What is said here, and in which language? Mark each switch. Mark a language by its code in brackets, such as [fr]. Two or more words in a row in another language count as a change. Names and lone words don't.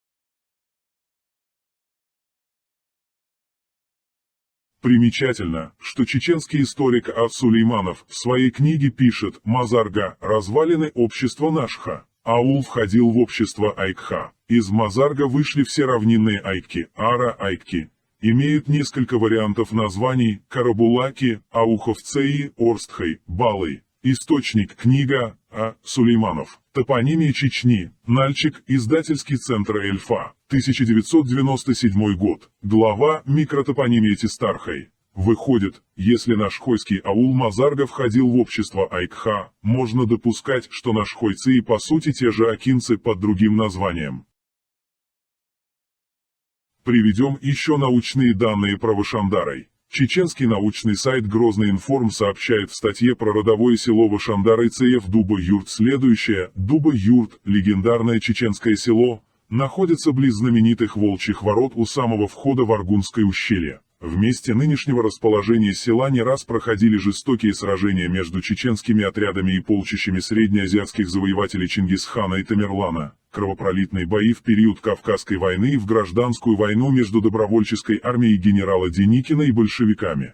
[ru] Примечательно, что чеченский историк Ат-Сулейманов в своей книге пишет: «Мазарга – развалины общества Нашха. Аул входил в общество Айкха. Из Мазарга вышли все равнинные айкки, ара-айкки. Имеют несколько вариантов названий – Карабулаки, Ауховцеи, Орстхай, Балый». Источник книга А. Сулейманов. Топонимия Чечни. Нальчик. Издательский центр Эльфа. 1997 год. Глава «Микротопонимия Тистархай». Выходит, если нашхойский аул Мазарга входил в общество Айкха, можно допускать, что нашхойцы по сути те же акинцы под другим названием. Приведем еще научные данные про Вашандарой. Чеченский научный сайт Грозный Информ сообщает в статье про родовое село Вашандарайцев Дуба-Юрт следующее. Дуба-Юрт, легендарное чеченское село, находится близ знаменитых Волчьих ворот у самого входа в Аргунское ущелье. В месте нынешнего расположения села не раз проходили жестокие сражения между чеченскими отрядами и полчищами среднеазиатских завоевателей Чингисхана и Тамерлана, кровопролитные бои в период Кавказской войны и в гражданскую войну между добровольческой армией генерала Деникина и большевиками.